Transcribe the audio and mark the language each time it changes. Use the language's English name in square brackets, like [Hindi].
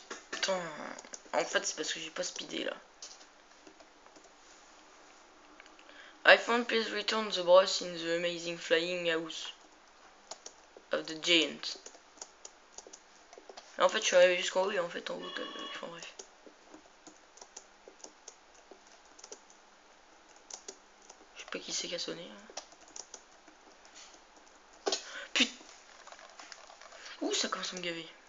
[French] Putain. En fait, c'est parce que j'ai pas speedé là. [English] iPhone, please return the brush in the amazing flying house of the giant. [French] Et en fait, je suis arrivé jusqu'en haut et en fait, en haut, enfin bref. Je sais pas qui c'est qui a sonné. Hein. Putain. Ouh, ça commence à me gaver.